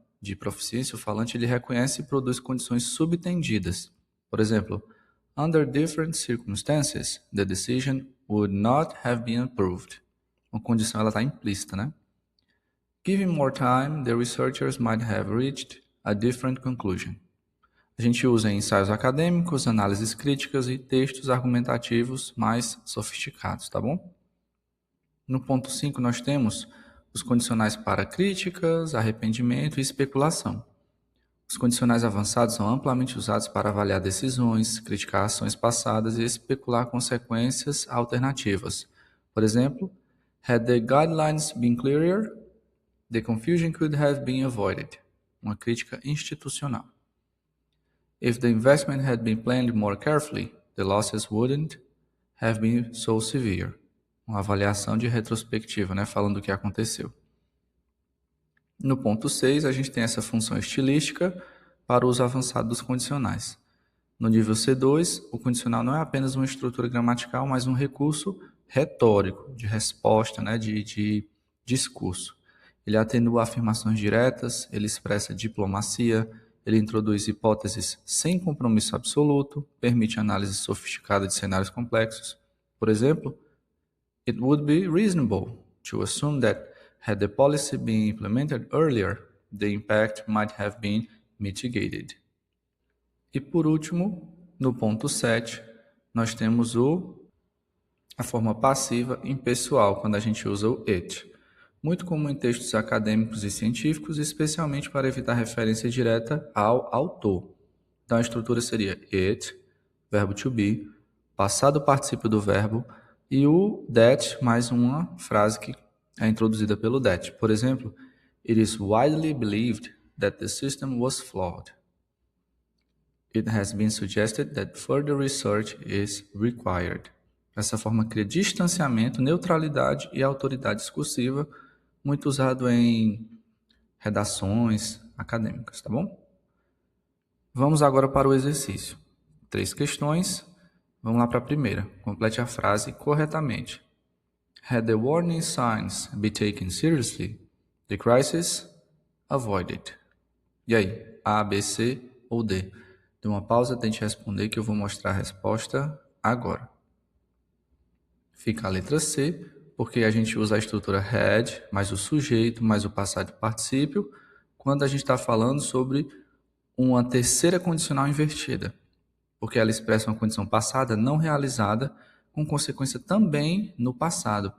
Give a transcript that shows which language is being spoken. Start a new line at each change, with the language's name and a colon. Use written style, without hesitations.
Portuguese: De proficiência, o falante ele reconhece e produz condições subtendidas. Por exemplo,
English: under different circumstances, the decision would not have been approved.
Portuguese: Uma condição ela está implícita, né?
English: Given more time, the researchers might have reached a different conclusion.
Portuguese: A gente usa em ensaios acadêmicos, análises críticas e textos argumentativos mais sofisticados, tá bom? No ponto 5 nós temos os condicionais para críticas, arrependimento e especulação. Os condicionais avançados são amplamente usados para avaliar decisões, criticar ações passadas e especular consequências alternativas. Por exemplo,
English: had the guidelines been clearer, the confusion could have been avoided.
Portuguese: Uma crítica institucional.
English: If the investment had been planned more carefully, the losses wouldn't have been so severe.
Portuguese: Uma avaliação de retrospectiva, né, falando do que aconteceu. No ponto 6, a gente tem essa função estilística para o uso avançado dos condicionais. No nível C2, o condicional não é apenas uma estrutura gramatical, mas um recurso retórico, de resposta, né, de discurso. Ele atenua afirmações diretas, ele expressa diplomacia, ele introduz hipóteses sem compromisso absoluto, permite análise sofisticada de cenários complexos. Por exemplo,
English: it would be reasonable to assume that had the policy been implemented earlier, the impact might have been mitigated.
Portuguese: E por último, no ponto 7, nós temos a forma passiva impessoal, quando a gente usa o it. Muito comum em textos acadêmicos e científicos, especialmente para evitar referência direta ao autor. Então a estrutura seria it, verbo to be, passado particípio do verbo, e o that mais uma frase que é introduzida pelo that. Por exemplo,
English: it is widely believed that the system was flawed. It has been suggested that further research is required.
Portuguese: Essa forma cria distanciamento, neutralidade e autoridade discursiva, muito usado em redações, acadêmicas, tá bom? Vamos agora para o exercício. 3 questões. Vamos lá para a primeira. Complete a frase corretamente.
English: Had the warning signs been taken seriously, the crisis avoided.
Portuguese: E aí, A, B, C ou D? Dê uma pausa, tente responder que eu vou mostrar a resposta agora. Fica a letra C, porque a gente usa a estrutura had, mais o sujeito, mais o passado particípio, quando a gente está falando sobre uma terceira condicional invertida, porque ela expressa uma condição passada não realizada, com consequência também no passado.